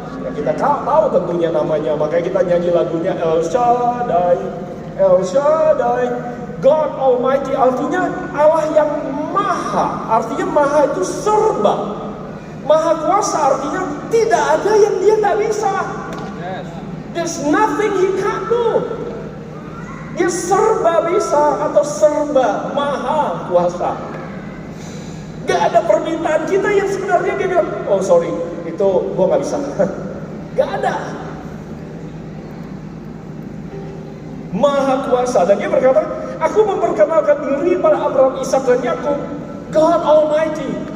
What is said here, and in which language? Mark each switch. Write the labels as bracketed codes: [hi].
[id] Ya, kita tahu tentunya namanya, makanya kita nyanyi lagunya El Shaddai, El Shaddai. God Almighty artinya Allah yang maha, artinya maha itu serba. Maha kuasa artinya tidak ada yang Dia tak bisa. [en] There's nothing He can't do. [id] Dia serba bisa atau serba maha kuasa. Gak ada permintaan kita yang sebenarnya Dia bilang, [en] oh sorry, [id] itu gua gak bisa. Gak ada. Maha kuasa. Dan Dia berkata, aku memperkenalkan diri pada Abraham, Ishak, dan Yakub, God Almighty.